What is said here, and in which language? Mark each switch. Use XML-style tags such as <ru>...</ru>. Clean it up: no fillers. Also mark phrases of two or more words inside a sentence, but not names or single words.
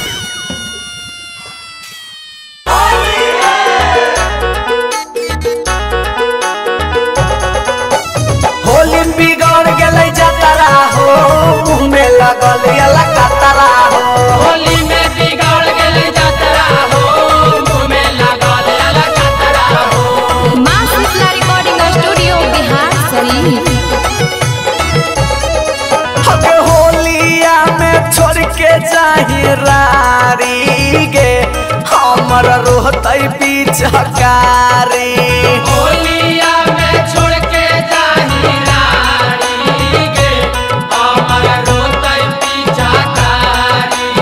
<mag>होली बिगड़ गए जतरा हो, मुँह में लगल कतरा हो। होली में बिगड़ गए जतरा हो, मुँह में लगल कतरा हो। माँ शीतला</mag> <en>recording studio</en> <mag>बिहार शरीफ। हमें होलिया में छोड़ के जाही रारी गे, हमर रोहतई पिचकारी। होलिया में छोड़ के जाही रारी गे, हमर रोहतई पिचकारी।</mag>